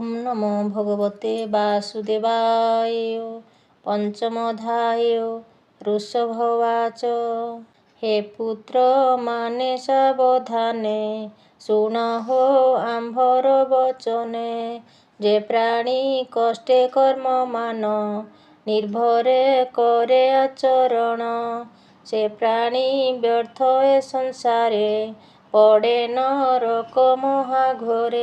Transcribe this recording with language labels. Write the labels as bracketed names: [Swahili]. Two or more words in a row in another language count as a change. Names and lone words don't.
[Sanskrit] नमो भगवते वासुदेवाय। पंचमोऽध्याय। [Odia] ଋଷଭବାଚ। ହେ ପୁତ୍ର ମାନେ ସାବଧାନେ, ଶୁଣହୋ ଆମ୍ଭର ବଚନେ। ଯେ ପ୍ରାଣୀ କଷ୍ଟେ କର୍ମ ମାନ, ନିର୍ଭରେ କରେ ଆଚରଣ। ସେ ପ୍ରାଣୀ ବ୍ୟର୍ଥ ଏ ସଂସାରେ, ପଡ଼େ ନରକ ମହାଘୋରେ।